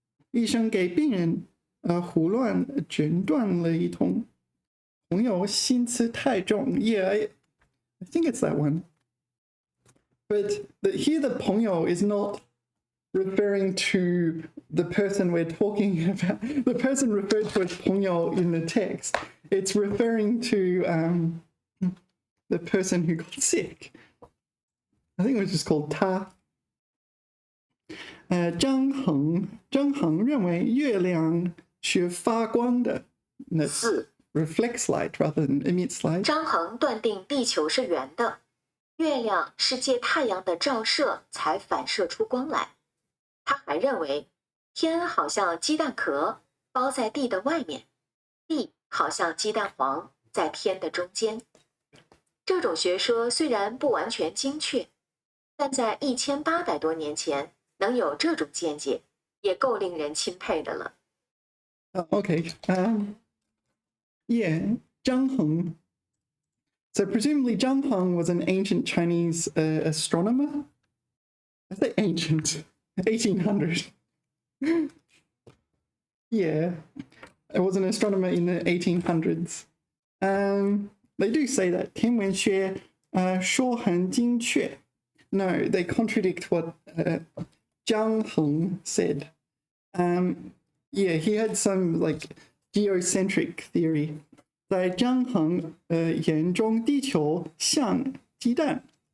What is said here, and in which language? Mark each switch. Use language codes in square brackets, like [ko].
[zh] 医生给病人胡乱诊断了一通. 朋友心思太重. [en] Yeah, I think it's that one. But here the 朋友 is not referring to the person we're talking about. The person referred to as 朋友 in the text. It's referring to the person who got sick. I think it was just called 他. [zh] 张衡认为月亮是发光的. [en] That's reflects light rather than emits light. [zh] 张衡断定地球是圆的，月亮是借太阳的照射才反射出光来。他还认为天好像鸡蛋壳包在地的外面，地好像鸡蛋黄在天的中间。这种学说虽然不完全精确，但在1800多年前能有这种见解，也够令人钦佩的了。 [en] Okay. Yeah, Zhang Heng. So presumably Zhang Heng was an ancient Chinese astronomer. I say ancient, 1800. Yeah, it was an astronomer in the 1800s. They do say that [zh] 天文学说很精确. [en] No, they contradict what Zhang Heng said. Yeah, he had some like geocentric theory. [zh] 在张衡眼中，地球像鸡蛋。